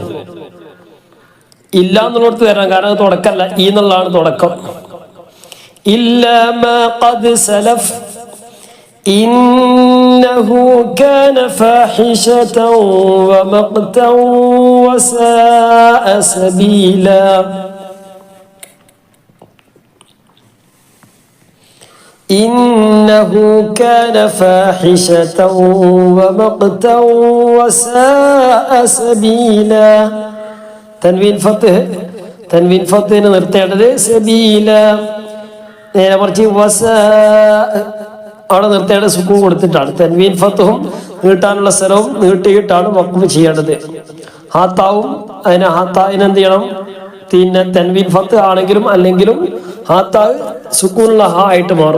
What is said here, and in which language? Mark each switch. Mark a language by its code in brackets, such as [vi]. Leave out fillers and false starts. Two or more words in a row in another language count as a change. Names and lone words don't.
[ml] ഇല്ല എന്നുള്ളടത്ത് വരണം, കാരണം അത് തുടക്കമല്ല, ഈ എന്നുള്ളതാണ് തുടക്കം. [ar] إلا ما قد سلف إنه كان فاحشة ومقتا وساء سبيلا. إنه كان فاحشة ومقتا وساء سبيلا. [ml] തൻവീൻ ഫത്ത്ന് നിർത്തേണ്ടത് സബീല. നേരെ മറിച്ച് വസാ അവിടെ നിർത്തേണ്ടത് സുക്കൂൻ കൊടുത്തിട്ടാണ്. തൻവീൻ ഫത്തും നീട്ടാനുള്ള സ്ഥലവും നീട്ടിയിട്ടാണ് വഖഫ് ചെയ്യേണ്ടത്. ഹാത്താവും ഹാത്താവിനെന്ത് ചെയ്യണം, പിന്നെ തൻവീൻ ഫത്ത് ആണെങ്കിലും അല്ലെങ്കിലും ഹാത്താവ് സുക്കൂനുള്ള ഹ ആയിട്ട് മാറും.